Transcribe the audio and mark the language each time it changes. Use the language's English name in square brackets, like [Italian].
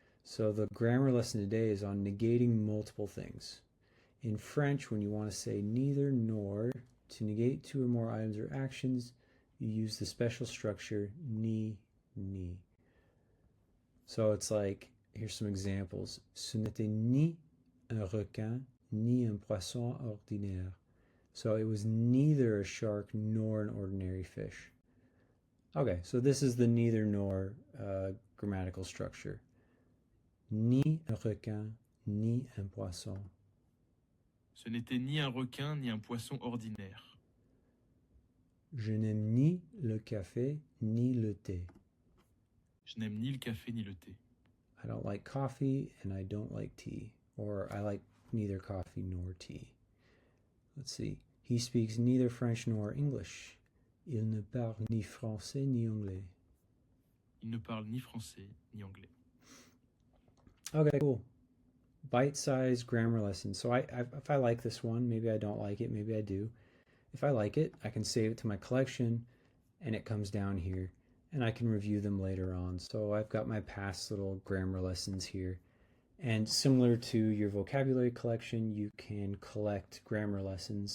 [English] So the grammar lesson today is on negating multiple things. In French, when you want to say neither nor, to negate 2 or more items or actions, you use the special structure ni. So it's like, here's some examples. [French] Ce n'était ni un requin, ni un poisson ordinaire. [English] So it was neither a shark nor an ordinary fish. Okay, so this is the neither nor grammatical structure. [French] Ni un requin, ni un poisson. Ce n'était ni un requin ni un poisson ordinaire. Je n'aime ni le café ni le thé. Je n'aime ni le café ni le thé. [English] I don't like coffee and I don't like tea. Or I like neither coffee nor tea. Let's see. He speaks neither French nor English. [French] Il ne parle ni français ni anglais. Il ne parle ni français ni anglais. [English] Okay, cool. Bite-sized grammar lesson. So if I like this one, maybe I don't like it, maybe I do. If I like it, I can save it to my collection, and it comes down here, and I can review them later on. So I've got my past little grammar lessons here. And similar to your vocabulary collection, you can collect grammar lessons.